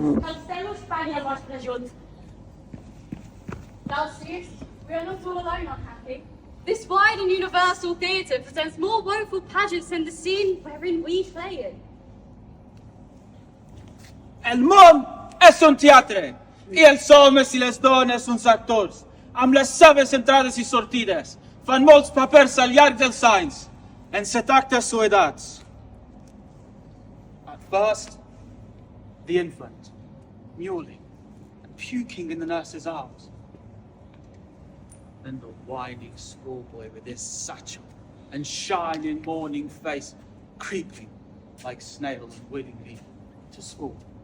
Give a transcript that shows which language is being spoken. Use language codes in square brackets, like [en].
[en] Cancelo Spagna vostra ajunt. Thou seest, we are not all alone unhappy. This wide and universal theatre presents more woeful pageants than the scene wherein we play it. [ca] El món és un teatre, i els homes i les dones uns actors, amb les seves entrades i sortides. Fan molts papers al llarg dels anys, en 7 actes o edats. [en] At first, the infant, mewling and puking in the nurse's arms. Then the whining schoolboy with his satchel and shining morning face, creeping like snails willingly to school.